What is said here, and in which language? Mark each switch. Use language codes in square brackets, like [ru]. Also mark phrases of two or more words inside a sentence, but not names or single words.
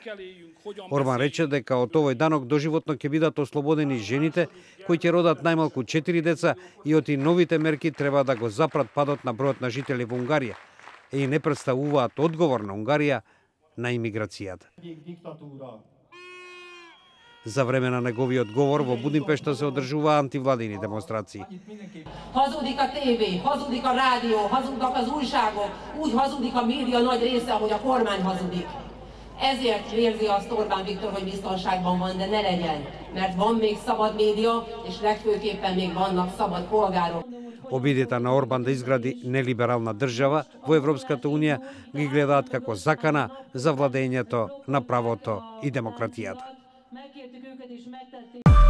[mk] Орбан рече дека од овој данок доживотно ќе бидат ослободени жените кои ќе родат најмалку 4 деца и од новите мерки треба да го запрат падот на бројот на жители во Унгарија и не представуваат одговор на Унгарија на имиграцијата. За време на неговиот говор во Будимпешта се одржува антивладини демонстрации. [hu] Hazudik a tévé, hazudik a rádió, hazudnak az újságok, úgy hazudik a média nagy része, ahogy a kormány hazudik. Ezért vérzi azt Orbán Viktor, hogy biztonságban van, de ne legyen, mert van még szabad média, és legfőképpen még vannak szabad polgárok. [mk] Обидите на Орбан да изгради нелиберална држава во Европската Унија ги гледаат како закана за владењето на правото и демократијата.